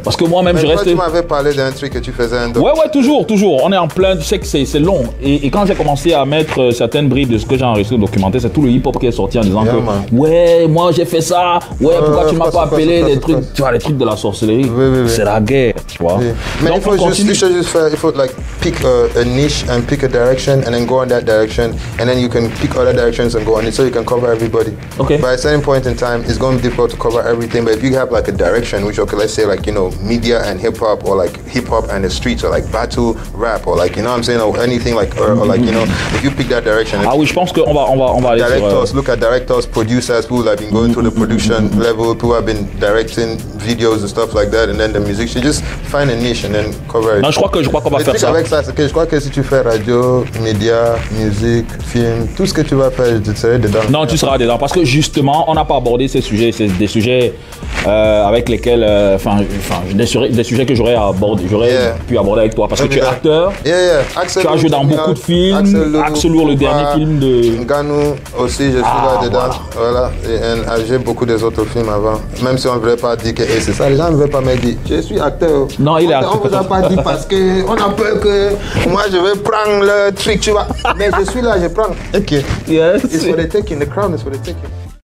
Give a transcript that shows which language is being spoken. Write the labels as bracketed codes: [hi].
[fr] Parce que moi-même, je reste. Tu m'avais parlé d'un truc que tu faisais un Ouais, toujours. On est en plein. Tu sais que c'est long. Et quand j'ai commencé à mettre certaines bribes de ce que j'ai enregistré au documentaire, c'est tout le hip-hop qui est sorti en disant que ouais, moi j'ai fait ça. Ouais, pourquoi tu m'as pas appelé les trucs, tu vois, les trucs de la sorcellerie. Oui. C'est la guerre, tu vois. Oui. Mais donc, il faut [en] like pick a niche and pick a direction and then go in that direction and then you can pick other directions and go on it so you can cover everybody. Okay. By a certain point in time, it's going to be difficult to cover everything. But if you have like a direction, which okay, let's say like media and hip hop or like hip hop and the streets or like battle rap or like what I'm saying or anything like or like if you pick that direction. [fr] Ah oui, je pense qu'on va aller [en] directors look at directors, producers who have been going through the production level, who have been directing videos and stuff like that, and then the musician just find a niche and then cover it. [fr] Non, je crois qu'on va faire ça. Avec ça, c'est que je crois que si tu fais radio, médias, musique, film, tout ce que tu vas faire, tu serais dedans. Non, tu seras dedans parce que justement, on n'a pas abordé ces sujets, c'est des sujets avec lesquels, des sujets que j'aurais pu aborder avec toi parce que tu es acteur. Tu as joué dans beaucoup de films. Axel Lourd, le dernier film de Ganou aussi, je suis là dedans. Voilà. Et j'ai beaucoup des autres films avant. Même si on ne voulait pas dire que c'est ça, les gens ne veulent pas me dire. Je suis acteur. Non, il est acteur. On ne vous a pas dit parce qu'on a peur que moi je vais prendre le truc, tu vois. Mais je suis là, je prends. Ok. [en] Yes. It's for the taking, the crown is for the taking.